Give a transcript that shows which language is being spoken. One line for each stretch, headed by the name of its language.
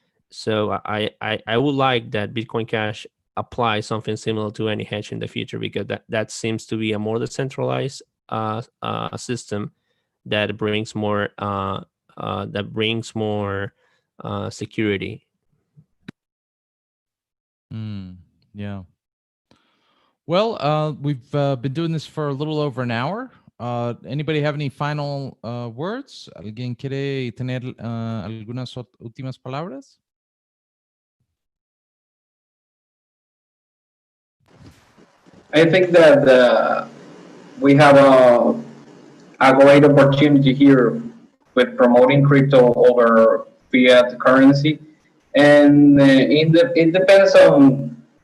English: So I would like that Bitcoin Cash apply something similar to any hedge in the future, because that seems to be a more decentralized system that brings more security. Yeah. Well, we've been doing this for a little over an hour. Anybody have any final words?
Spanish: ¿Alguien quiere tener algunas últimas palabras?
English: I think that we have a great opportunity here with promoting crypto over fiat currency, and it depends on